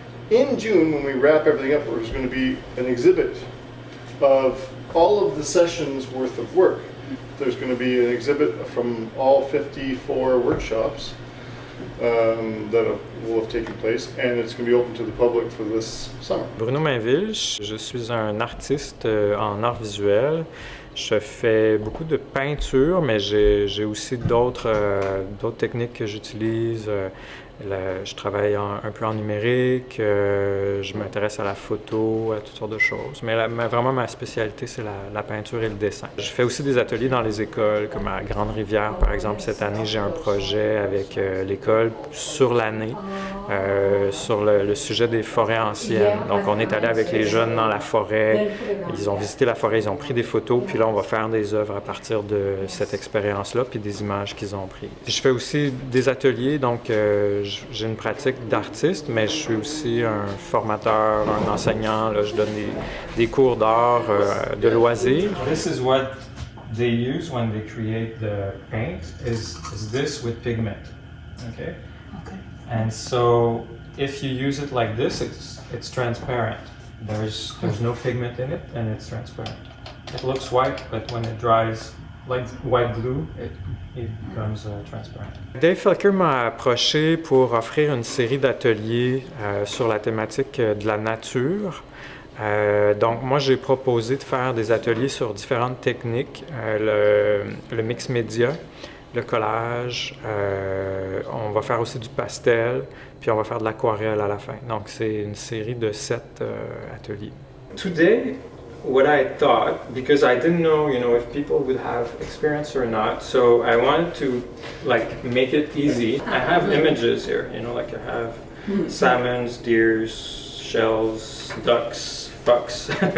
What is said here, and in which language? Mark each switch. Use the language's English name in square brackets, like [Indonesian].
[English] In June, when we wrap everything up, there's going to be an exhibit of all of the sessions worth of work. There's going to be an exhibit from all 54 workshops that will have taken place, and it's going to be open to the public for this summer. [French] Bruno Mainville, je suis un artiste en art visuel. Je fais beaucoup de peinture, mais j'ai aussi d'autres techniques que j'utilise. Je travaille un peu en numérique, je m'intéresse à la photo, à toutes sortes de choses. Mais vraiment, ma spécialité, c'est la peinture et le dessin. Je fais aussi des ateliers dans les écoles, comme à Grande-Rivière, par exemple. Cette année, j'ai un projet avec l'école sur l'année, sur le sujet des forêts anciennes. Donc, on est allé avec les jeunes dans la forêt. Ils ont visité la forêt, ils ont pris des photos, puis là, on va faire des œuvres à partir de cette expérience-là, puis des images qu'ils ont prises. Je fais aussi des ateliers, donc j'ai une pratique d'artiste, mais je suis aussi un formateur, un enseignant. Là, je donne des cours d'art, de loisirs. [English] This is what they use when they create the paint, is this with pigment. Okay? Okay. And so if you use it like this, it's transparent. There's no pigment in it, and it's transparent. It looks white, but when it dries, like white glue, it becomes transparent. [French] Dave Felker m'a approché pour offrir une série d'ateliers sur la thématique de la nature. Donc moi, j'ai proposé de faire des ateliers sur différentes techniques, le mix média, le collage, on va faire aussi du pastel, puis on va faire de l'aquarelle à la fin. Donc c'est une série de 7 ateliers. [English] Today, what I thought, because I didn't know, if people would have experience or not, so I wanted to make it easy. I have images here, I have salmons, deers, shells, ducks, bucks.